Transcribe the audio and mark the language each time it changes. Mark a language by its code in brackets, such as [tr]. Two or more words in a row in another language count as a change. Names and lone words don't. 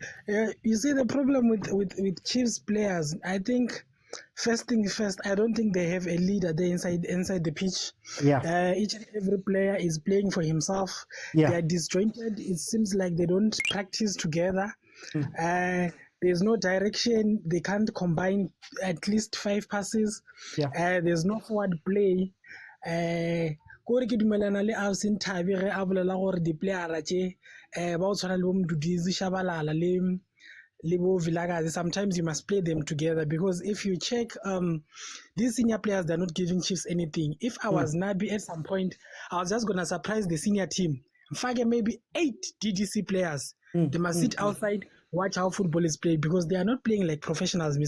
[en] You see, the problem with Chiefs players, I think, first thing first, I don't think they have a leader there inside the pitch. Yeah. Each and every player is playing for himself. Yeah. They are disjointed. It seems like they don't practice together. There's no direction. They can't combine at least 5 passes. Yeah. There's no forward play. [nso] Kore ke dumelana le Alson Tabi re a bolela gore di player tše ba o tshwana le bo Mdudizi Shabalala le bo Vilakazi. [en] Sometimes you must play them together because if you check these senior players, they're not giving Chiefs anything. If I was Nabi at some point, I was just gonna surprise the senior team. Fage maybe 8 DDC players. They must sit outside, watch how football is played because they are not playing like professionals, Mr.